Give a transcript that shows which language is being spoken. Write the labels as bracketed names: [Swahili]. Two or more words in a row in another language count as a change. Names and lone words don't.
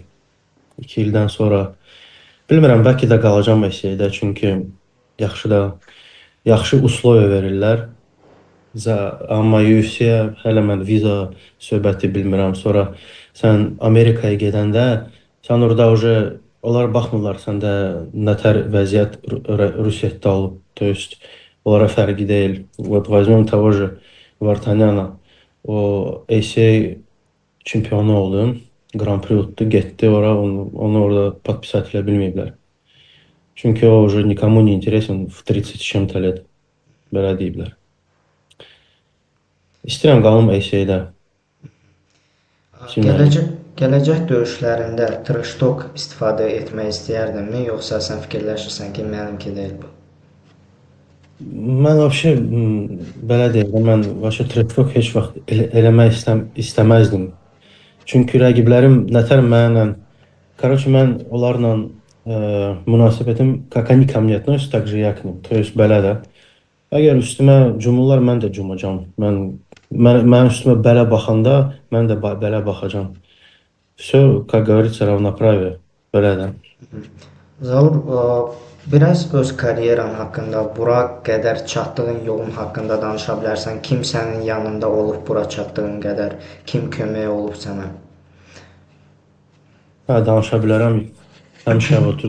[Azerbaijani] 2 ildən sonra bilmirəm, bəlkə də qalacam ACA-də, çünki yaxşı условия verirlər. Amma UFC-yə hələ mən viza söhbəti bilmirəm. Sonra sən Amerikaya gedəndə, sən orada onlar baxmırlar səndə nətər vəziyyət Rusiyyədə olub. То есть onlara fərqi deyil. [Russian] Вот возьмем того же Vartanyana. [Azerbaijani] O ACA çempionu oldu. Grand Prix utdu, getdi ora, onu orada подписать edə bilməyiblər. [Russian] Çünki o уже никому не интересен в 30 с чем-то лет. [Azerbaijani] Belə deyiblər. İstəyirəm qalım ACA-də. Gələcək döyüşlərində [English] trash talk [Azerbaijani] istifadə etmək istəyərdinmi, yoxsa sən fikirləşirsən ki, mənimki deyil bu? Mən vəbşə belə deyirəm, mən vəbşə [English] trash talk [Azerbaijani] heç vaxt eləmək istəməzdim. Çünki rəqiblərim nətər mənlə, короче, mən onlarla münasibətim, [Russian] как они ко мне относятся, так же я к ним. То есть [Azerbaijani] belə də. Əgər üstümə cumurlar, mən də cumacam. Mənim üstümə belə baxanda, mən də belə baxacam. [Russian] Все, как говорится, равноправие. [Azerbaijani] Belə də. Zaur, biraz öz karyeran haqqında, bura qədər çatdığın yolun haqqında danışa bilərsən. Kim sənin yanında olub bura çatdığın qədər, kim kömək olub sənə? Hə, danışa bilərəm. Həmişə otur.